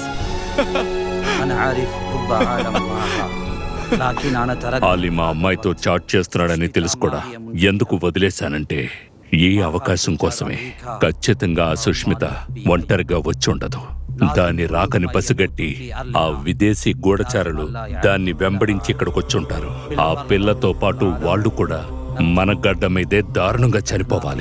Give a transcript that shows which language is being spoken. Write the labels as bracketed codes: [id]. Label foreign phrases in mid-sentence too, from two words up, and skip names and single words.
[ar] أنا عارف رب عالم معها لكن أنا تركت. [te] ఆలీ మా అమ్మాయితో చాట్ చేస్తున్నాడని తెలుసు కూడా ఎందుకు వదిలేశానంటే ఈ అవకాశం కోసమే. ఖచ్చితంగా ఆ సుష్మిత ఒంటరిగా వచ్చి ఉండదు. దాన్ని రాకని పసిగట్టి ఆ విదేశీ గూఢచారులు దాన్ని వెంబడించి ఇక్కడికొచ్చుంటారు. ఆ పిల్లతో పాటు వాళ్ళు కూడా మన గడ్డ మీదే దారుణంగా చనిపోవాలి.